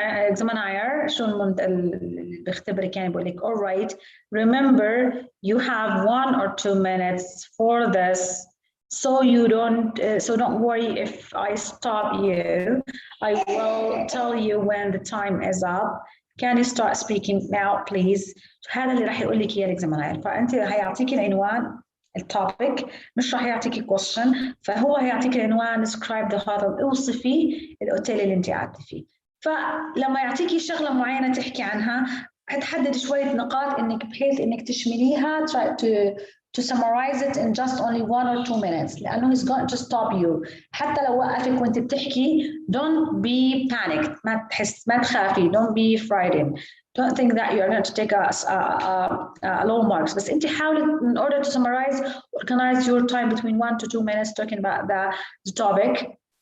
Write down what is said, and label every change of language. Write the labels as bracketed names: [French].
[English] examiner [Arabic] شو اللي بيختبرك يعني بقول لك [English] all right, remember you have 1 or 2 minutes for this. So don't worry if I stop you. I will tell you when the time is up. Can you start speaking now, please? [Arabic] هذا اللي راح يقول لك اياه الاكزامينر. فانت هيعطيكي العنوان التوبيك مش راح يعطيكي question. فهو هيعطيكي العنوان [English] describe the hotel. [Arabic] اوصفي الاوتيل اللي انت قاعده فيه. فلما يعطيكي شغله معينه تحكي عنها هتحدد شويه نقاط انك بحيث انك تشمليها. [English] Try to summarize it in just only 1 or 2 minutes لأنه he's going to stop you. [Arabic] حتى لو وقفك وانت بتحكي [English] don't be panicked. [Arabic] ما تخافي. [English] Don't be frightened. Don't think that you're going to take a low marks. [Arabic] بس انت حاولي [English] in order to summarize, organize your time between 1 to 2 minutes talking about the topic.